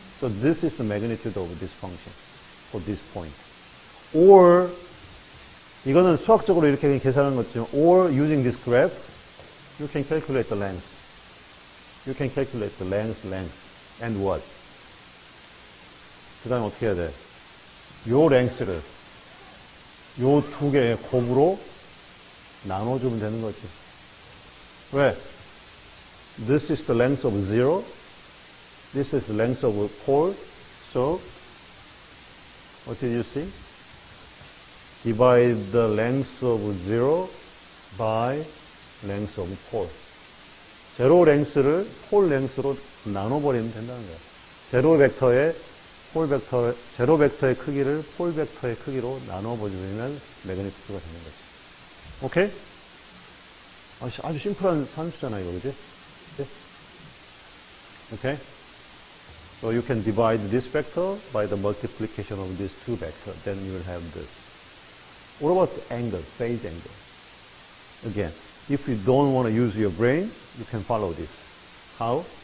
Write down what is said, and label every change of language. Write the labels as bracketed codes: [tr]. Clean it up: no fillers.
[en] So this is the magnitude of this function for this point. Or [ko] 이거는 수학적으로 이렇게 계산하는 거지만, [en] or using this graph, you can calculate the length. You can calculate the length, and what? [ko] 그 다음에 어떻게 해야 돼? 요 length를 요 두 개의 곱으로 나눠주면 되는 거지. 왜? [en] This is the length of 0. This is the length of a pole. So, what did you see? divide the length of 0 by length of pole. [ko] 제로 랭스를 폴 랭스로 나눠버리면 된다는 거예요. 제로 벡터의 제로 벡터의 크기를 폴 벡터의 크기로 나눠버리면 매그니튜드가 되는 거죠. 오케이? 아주 심플한 산수잖아요, 이거, 그지? [en] Okay? So you can divide this vector by the multiplication of these two vectors. Then you will have this. What about the angle, phase angle? Again, if you don't want to use your brain, you can follow this. How?